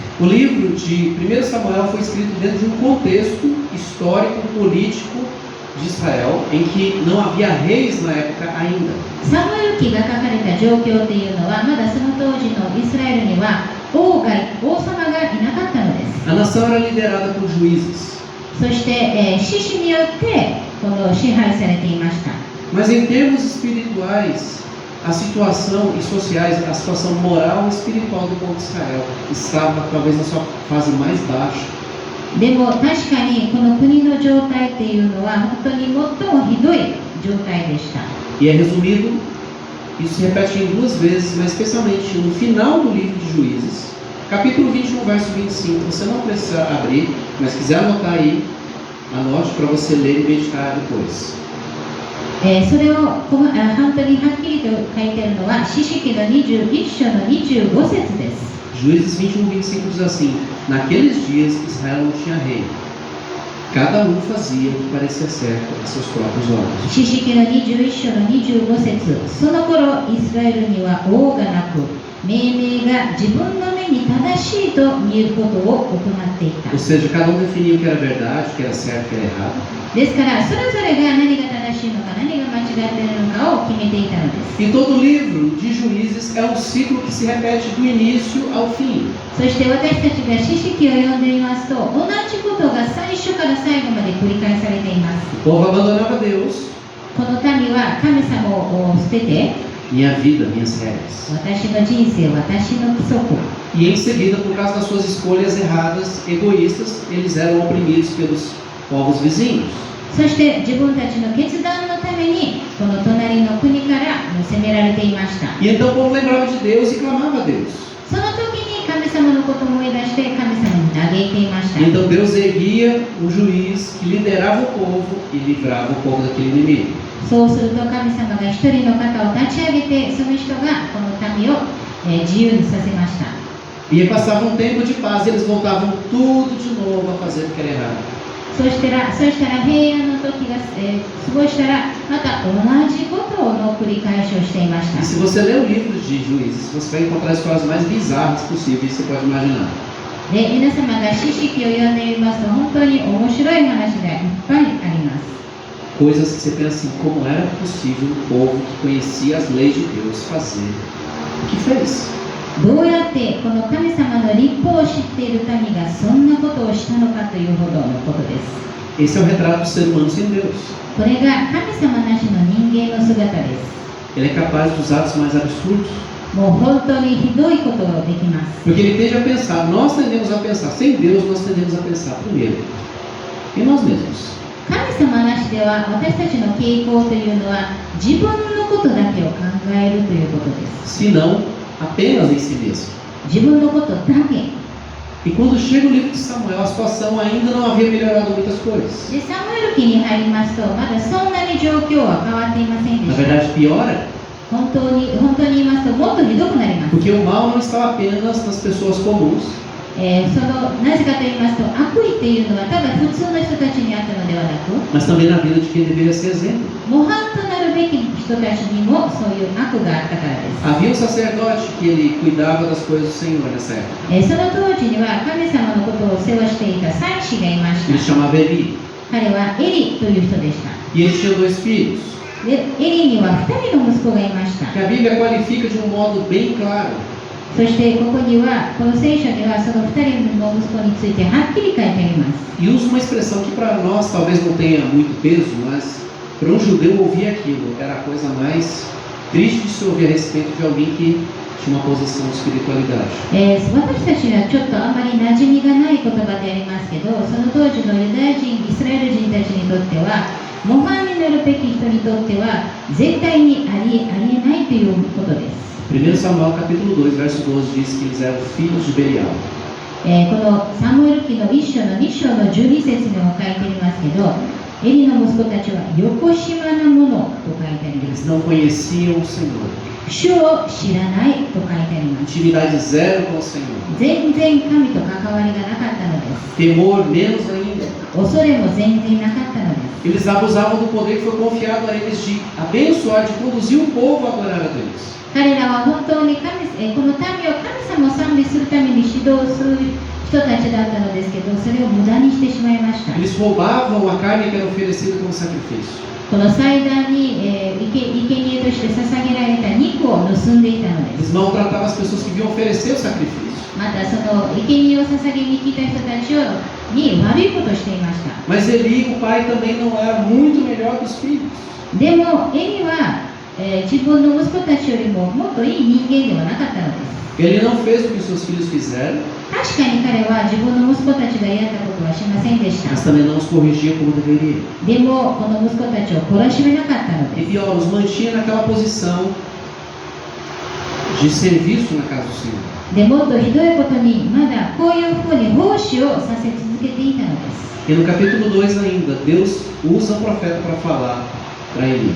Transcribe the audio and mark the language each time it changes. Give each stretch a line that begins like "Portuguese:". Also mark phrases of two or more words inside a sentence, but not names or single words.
Portuguese: O livro de 1 Samuel foi escrito dentro de um contexto histórico, político de Israel, em que não havia reis na época ainda.
Japanese: サムエル記が書かれた状況というのは、まだその当時のイスラエルには王様がいなかったのです。
Portuguese: A nação era liderada por juízes.
Japanese: そして、獅子によってこの支配されていました。
Portuguese: Mas em termos espirituais, a situação e sociais, a situação moral e espiritual do povo de Israel estava talvez na sua fase mais baixa.
Japanese: でも確かにこの国の状態っていうのは本当に最もひどい状態でした。
Portuguese: E é resumido, isso se repete em duas vezes, mas especialmente no final do livro de Juízes, capítulo 21, verso 25. Você não precisa abrir, mas quiser anotar aí, anote para você ler e meditar depois.
Japanese: それを本当にはっきりと書いているのは士師記の21章の25節です。
Portuguese: Juízes 21, 25 diz assim: Naqueles dias Israel não tinha rei, cada um fazia o que parecia certo a seus próprios olhos.
Japanese: 士師記の21章の25節、その頃イスラエルには王がなく、命名が自分の目に正しいと見えることを行っていた。
Portuguese: Ou seja, cada um definia o que era verdade, o que era certo, o que era errado.
Japanese: ですからそれぞれが何が正しいのか何が間違っているのかを決めていたのです。
Portuguese: E todo livro de Juízes é um ciclo que se repete do início ao fim.
Japanese: そして私たちが士師記を読んでみますと、同じことが最初から最後まで繰り返されています。
Portuguese: O povo abandonava Deus,
Japanese: この民は神様を捨てて、
Portuguese: minha vida, minhas regras.
Japanese: 私の人生、私の規則。
Portuguese: E em seguida, por causa das suas escolhas erradas, egoístas, eles eram oprimidos pelos povos vizinhos.
Japanese: そして自分たちの決断のためにこの隣の国から責められていました。
Portuguese: E então o povo lembrava de Deus e clamava a Deus.
Japanese: その時に神様のことを思い出して神様に嘆いていました。
Portuguese: E então Deus erguia um juiz que liderava o povo e livrava o povo daquele inimigo.
Japanese: そうすると神様が一人の方を立ち上げて、その人がこの民を自由にさせました。
Portuguese: E aí passava um tempo de paz e eles voltavam tudo de novo a fazer o que era errado.
Japanese: そうしたら平安の時が過ごしたらまた同じことの繰り返しをしていまし
Portuguese: E
Japanese: た。
Portuguese: se você ler o livro de Juízes, você vai encontrar as histórias mais bizarras possíveis, você pode imaginar.
Japanese: で、皆様が士師記を読んでみますと本当に面白い話がいっぱいあります。
Portuguese: Coisas que você pensa assim, como era possível um povo que conhecia as leis de Deus fazer o que fez?
Japanese: どうやってこの神様の律法を知っている民がそんなことをしたのかというほどのことです。
Portuguese: Esse é o retrato do ser humano sem Deus.
Japanese: これが神様なしの人間の姿です。
Portuguese: Ele é capaz dos atos mais absurdos.
Japanese: もう本当にひどいことができます。
Portuguese: Porque ele tende a pensar, nós tendemos a pensar, sem Deus nós tendemos a pensar primeiro em nós mesmos.
Japanese: 神様なしでは私たちの傾向というのは自分のことだけを考えるということです。
Portuguese: Se não, apenas em si mesmo.
Japanese: 自分のことだけ。
Portuguese: E quando chega o livro de Samuel, a situação ainda não havia melhorado muitas coisas.
Japanese: で、サムエル記に入りますと、まだそんなに状況は変わっていませんで
Portuguese: Na
Japanese: した。
Portuguese: verdade, piora,
Japanese: 本当に言いますと、もっとひどくなります。
Portuguese: porque o mal não estava apenas nas pessoas comuns,
Japanese: なぜかと言いますと、悪意っていうのはただ普通の人たちにあったのではなく、
Portuguese: mas também na vida de quem deveria ser exemplo.
Japanese: 模範となるべき人たちにもそういう悪があったからです。
Portuguese: Havia um sacerdote que ele cuidava das coisas do Senhor nessa época.
Japanese: その当時には神様のことをお世話していた祭司がいまし
Portuguese: Ele
Japanese: た。
Portuguese: chamava Eli.
Japanese: 彼はエリという人でした。
Portuguese: E ele tinha 2 filhos,
Japanese: でエリには2人の息子がいました。
Portuguese: que a Bíblia qualifica de um modo bem claro.
Japanese: そしてここには、この聖書にはその2人の息子についてはっきり書いてあります。
Portuguese: E usa uma expressão que para nós talvez não tenha muito peso, mas para um judeu ouvir aquilo era a coisa mais triste de se ouvir a respeito de alguém que tinha uma posição de espiritualidade.
Japanese: 私たちにはちょっとあまり馴染みがない言葉でありますけど、その当時のユダヤ人、イスラエル人たちにとっては、模範になるべき人にとっては絶対にありえないということです。
Portuguese: 1 Samuel capítulo 2, verso 12 diz que eles eram filhos de Belial.
Japanese: このサムエル記の1章の2章の12節にも書いてありますけど、エリの息子たちはよこしまなものと書いてありま
Portuguese: Eles
Japanese: す。
Portuguese: não conheciam o Senhor.
Japanese: 主を知らないと書いてあります。
Portuguese: Intimidade zero com o Senhor.
Japanese: 全然神と関わりがなかったのです。
Portuguese: Temor menos ainda.
Japanese: 恐れも全然なかったのです。
Portuguese: Eles abusavam do poder que foi confiado a eles de abençoar, de conduzir o povo a adorar a Deus.
Japanese: 彼らは本当にこの民を神様を賛美するために指導する人たちだったのですけど、それを無駄にしてしまいました。
Portuguese: Eles roubavam a carne que era oferecida como sacrifício.
Japanese: この祭壇に、生贄として捧げられた肉を盗んでいたので
Portuguese: Eles
Japanese: す。
Portuguese: maltratavam as pessoas que vinham oferecer o sacrifício.
Japanese: またその生贄を捧げに来た人たちに悪いことをしていました。
Portuguese: Mas Eli, o pai, também não era muito melhor que os filhos.
Japanese: でもエリは、自分の息子たちよりももっといい人間ではなかったのです。
Portuguese: Ele não fez o que os seus filhos fizeram,
Japanese: 確かに彼は自分の息子たちがやったことはしませんでした。
Portuguese: mas também não os corrigia como deveria.
Japanese: でもこの息子たちを懲らしめなかったの
Portuguese: E
Japanese: です。
Portuguese: pior, os mantinha naquela posição de serviço na casa do Senhor.
Japanese: でもっとひどいことにまだこういうふうに奉仕をさせ続けていたのです。
Portuguese: E no capítulo 2 ainda, Deus usa o profeta para falar para Eli.